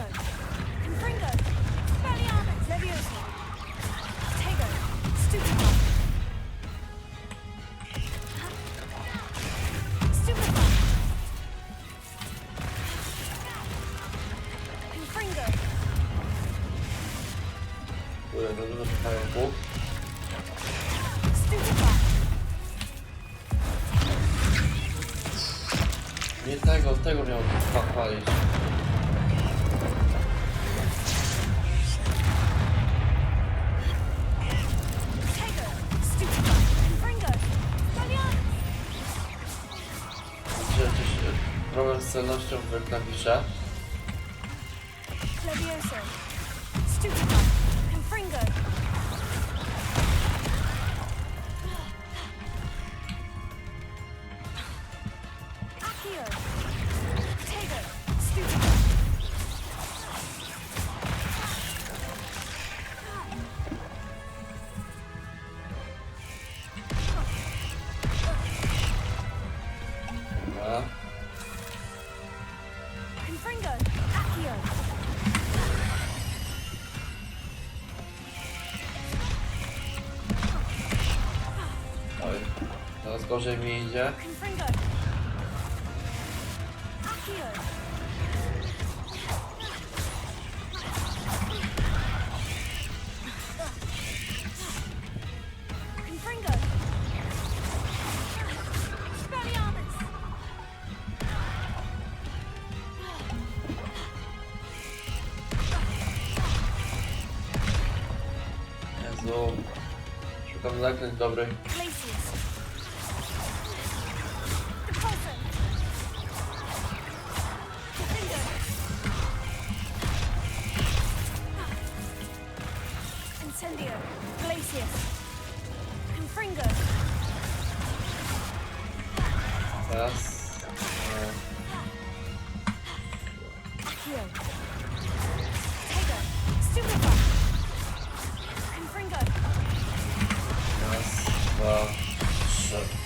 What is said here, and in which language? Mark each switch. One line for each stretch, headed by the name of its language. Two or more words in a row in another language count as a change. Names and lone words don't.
Polish: Confringo! Spelliarmus! Leviosa! Tego! Stupefy! Stupefy! Confringo! Kurde, to dużo pająków. Stupefy! Nie tego miał palić. Tego! Stupefy! Confringo! Spelliarmus! Widzicie jakiś problem z celnością w klawisze. Leviosa! Stupefy! Confringo! Accio! Tego! Stupefy! Dobra. Confringo! Accio! Oj, teraz gorzej mi idzie. Confringo! Accio! Confringo! Spelliarmus! Jezu. Szukam zaklęć dobrych. Glacius! Repulsor! Confringo! Incendio! Glacius! Confringo! Teraz... Accio! Tego! Stupefy! Confringo! Raz, dwa, trzy.